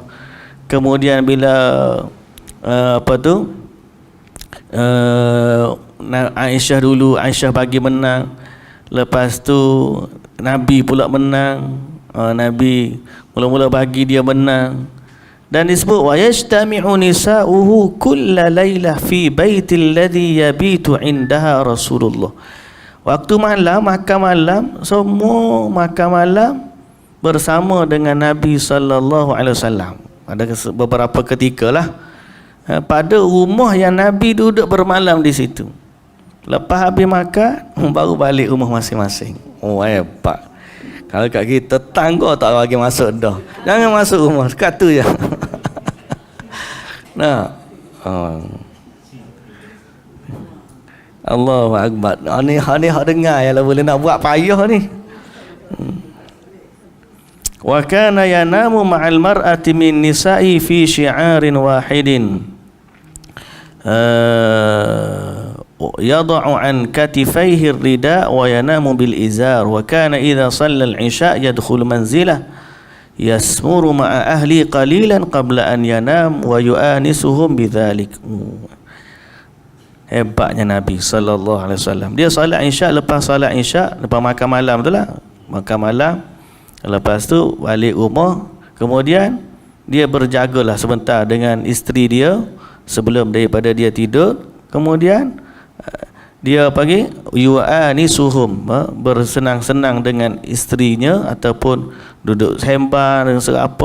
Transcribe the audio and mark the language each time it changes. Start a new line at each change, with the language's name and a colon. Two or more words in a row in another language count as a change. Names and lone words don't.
Malay: Kemudian bila Aisyah dulu, Aisyah bagi menang, lepas tu Nabi pula menang, Nabi mula-mula bagi dia menang. Dan disebut
Arabic: ويجتمع نساؤه كل ليلة في بيت الذي يبيت عندها رسول الله.
Malay: Waktu malam, makan malam, semua makan malam bersama dengan Nabi
Arabic: صلى الله عليه وسلم.
Malay: Ada beberapa ketika lah pada rumah yang Nabi duduk bermalam di situ. Lepas habis makan baru balik rumah masing-masing. Oh hebat. Kalau kat kita tangga tak bagi masuk dah. Jangan masuk rumah, dekat tu je. Nah.
Arabic: الله أكبر.
Malay: Ni hak dengar ya, boleh nak buat payah ni.
Arabic: وكان ينام مع المرأة من نساء في شعار واحد. يضع عن كتفيه الرداء وينام بالإزار وكان إذا صلى العشاء يدخل منزله يسمر مع أهله قليلا قبل أن ينام ويؤنسهم بذلك.
Malay: Hebatnya Nabi
Arabic: صلى الله عليه وسلم.
Malay: Dia solat Isya, lepas solat Isya, lepas makan malam tu lah, makan malam, lepas tu balik rumah, kemudian dia berjagalah sebentar dengan isteri dia sebelum daripada dia tidur. Kemudian dia pagi yu'anisuhum, bersenang-senang dengan isterinya ataupun duduk sembang dengan serapa.